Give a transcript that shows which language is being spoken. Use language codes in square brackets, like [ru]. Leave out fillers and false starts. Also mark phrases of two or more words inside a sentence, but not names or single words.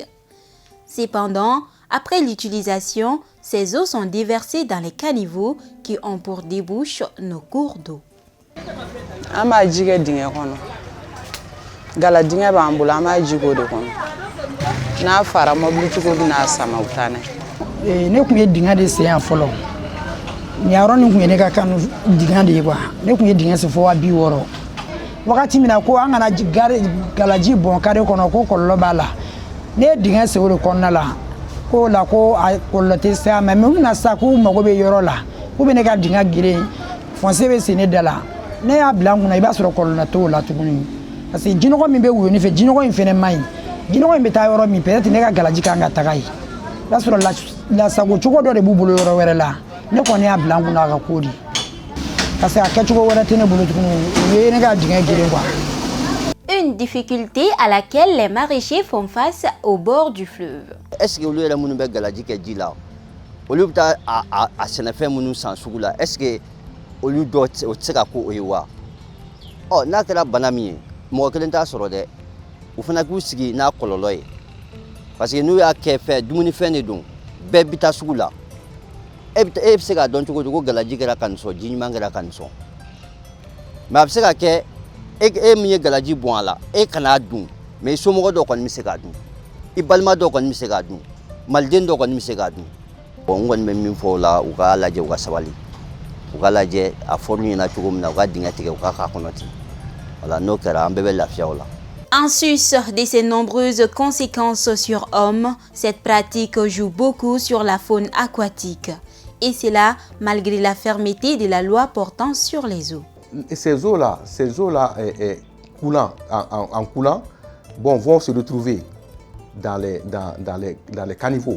[fr] Cependant, après l'utilisation, ces eaux sont déversées dans les caniveaux qui ont pour débouche nos cours d'eau. [bm] Ne kun ye dinga de sen yan fɔlɔ ni yɔrɔ nin kun ye ne ka kan dinga de ye quoi ne kun ye dinga se fo 60 wagati min na ko an kana galaji bɔn kare kɔnɔ ko kɔlɔlɔ b'a la ne ye dinga se o de kɔnɔna la ko la ko a kɔlɔlɔ tɛ se a ma mais mun na sa ko mago bɛ yɔrɔ la ko bɛ ne ka dinga geren fonce bɛ sen ne da la ne y'a bila n kunna i b'a sɔrɔ kɔlɔlɔ t'o la tuguni parce que jinɔgɔ min bɛ woyo ne fɛ jinɔgɔ in fɛnɛ man ɲi jinɔgɔ in bɛ taa yɔrɔ min peut-être ne ka galaji kan ka taga yen i b'a sɔrɔ la sago cogo dɔ de b'u bolo yɔrɔ wɛrɛ la ne kɔni y'a bila n kunna a ka ko di parce que a kɛcogo wɛrɛ tɛ ne bolo tuguni o ye ne ka dingɛ geren quoi. [fr] Une difficulté à laquelle les maraîchers font face au bord du fleuve. Est-ce que [bm] olu yɛrɛ minnu bɛ galaji kɛ ji la olu bɛ taa a sɛnɛfɛn minnu san sugu la [fr] est-ce que [bm] olu dɔw o tɛ se ka ko o ye wa ɔ n'a kɛra bana min ye mɔgɔ kelen t'a sɔrɔ dɛ u fana k'u sigi n'a kɔlɔlɔ ye parce que n'u y'a kɛ fɛn dumunifɛn de don bɛɛ bɛ taa sugu la e bɛ se k'a dɔn cogo di ko galaji kɛra ka nin sɔn ji ɲuman kɛra ka nin sɔn mais a bɛ se ka kɛ e min ye galaji bɔn a la e kan'a dun mais i somɔgɔ dɔw kɔni bɛ se k'a dun i balima dɔw kɔni bɛ se k'a dun maliden dɔw kɔni bɛ se k'a dun bon n kɔni bɛ min fɔ o la u k'a lajɛ u ka sabali u k'a lajɛ a fɔr'u ɲɛna cogo min na u ka dingɛ tigɛ u k'a k'a kɔnɔ ten voilà n'o kɛra an bɛɛ bɛ lafiya o la. [fr] En sus de ses nombreuses conséquences sur hommes, cette pratique joue beaucoup sur la faune aquatique. Et cela malgré la fermeté de la loi portant sur les eaux. Ces eaux-là coulant, en coulant, bon, vont se retrouver dans les caniveaux.